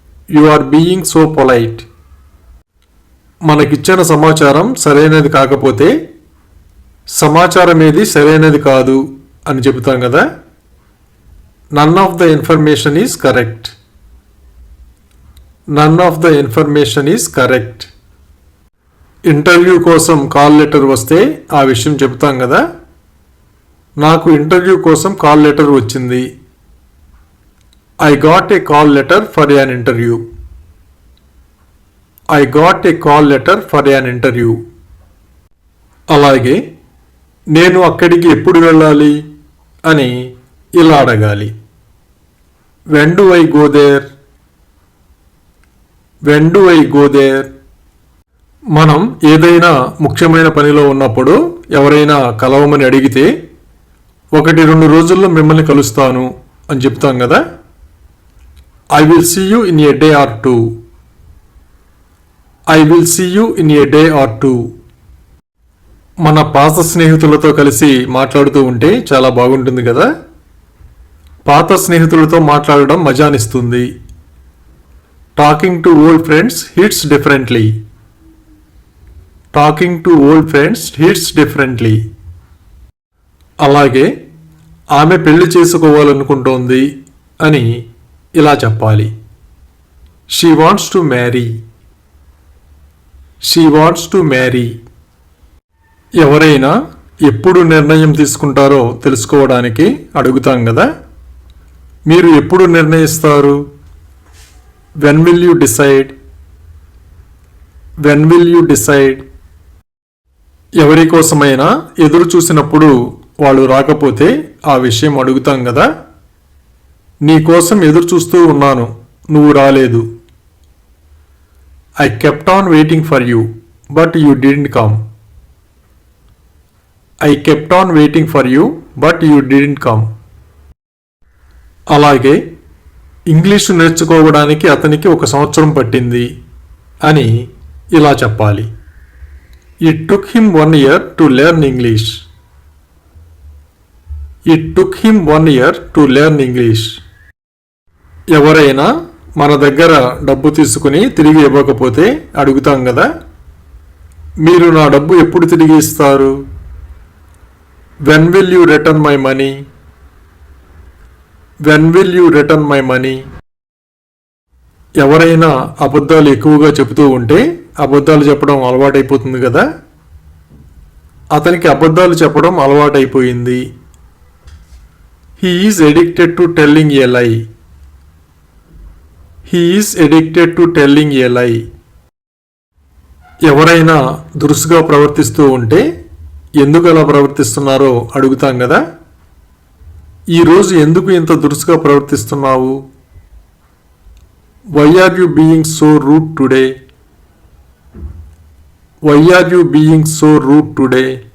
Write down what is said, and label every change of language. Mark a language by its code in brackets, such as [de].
[en] You are being so polite. [te] మనకిచ్చిన సమాచారం సరైనది కాకపోతే సమాచారం ఏది సరైనది కాదు అని చెబుతాం కదా. [en] None of the information is correct. None of the information is correct. [te] Interview కోసం కాల్ లెటర్ వస్తే ఆ విషయం చెబుతాం కదా. నాకు ఇంటర్వ్యూ కోసం కాల్ లెటర్ వచ్చింది. [en] I got a call letter for an interview. I got a call letter for an interview. [te] అలాగే నేను అక్కడికి ఎప్పుడు వెళ్ళాలి అని ఇలా అడగాలి. [en] When do I go there? When do I go there? [te] మనం ఏదైనా ముఖ్యమైన పనిలో ఉన్నప్పుడు ఎవరైనా కలవమని అడిగితే 1-2 రోజుల్లో మిమ్మల్ని కలుస్తాను అని చెప్తాం కదా. [en] I will see you in a day or two. I will see you in a day or two. [te] మన పాత స్నేహితులతో కలిసి మాట్లాడుతూ ఉంటే చాలా బాగుంటుంది కదా. పాత స్నేహితులతో మాట్లాడడం మజానిస్తుంది. [en] Talking to old friends hits differently. Talking to old friends hits differently. [te] అలాగే ఆమె పెళ్లి చేసుకోవాలనుకుంటోంది అని ఇలా చెప్పాలి. [en] She wants to marry. She wants to marry. [te] ఎవరైనా ఎప్పుడు నిర్ణయం తీసుకుంటారో తెలుసుకోవడానికి అడుగుతాం కదా. మీరు ఎప్పుడు నిర్ణయిస్తారు? [en] When will you decide? When will you decide? [te] ఎవరి కోసమైనా ఎదురు చూసినప్పుడు వాళ్ళు రాకపోతే ఆ విషయం అడుగుతాం కదా. నీ కోసం ఎదురు చూస్తూ ఉన్నాను, నువ్వు రాలేదు. [en] I kept on waiting for you, but you didn't come. I kept on waiting for you, but you didn't come. [te] అలాగే ఇంగ్లీషు నేర్చుకోవడానికి అతనికి 1 సంవత్సరం పట్టింది అని ఇలా చెప్పాలి. [en] It took him 1 year to learn English. It took him 1 year to learn English. [te] ఎవరైనా మన దగ్గర డబ్బు తీసుకుని తిరిగి ఇవ్వకపోతే అడుగుతాం కదా. మీరు నా డబ్బు ఎప్పుడు తిరిగి ఇస్తారు? [en] When will you return my money? When will you return my money? [te] ఎవరైనా అబద్ధాలు ఎక్కువగా చెబుతూ ఉంటే అబద్ధాలు చెప్పడం అలవాటైపోతుంది కదా. అతనికి అబద్ధాలు చెప్పడం అలవాటైపోయింది. [en] He is addicted to telling a lie. He is addicted to telling a lie. [te] ఎవరైనా దురుసుగా ప్రవర్తిస్తూ ఉంటే ఎందుకు అలా ప్రవర్తిస్తున్నారో అడుగుతాం కదా. ఈరోజు ఎందుకు ఇంత దురుసుగా ప్రవర్తిస్తున్నావు? [en] Why are you being so rude today? Why are you being so rude today?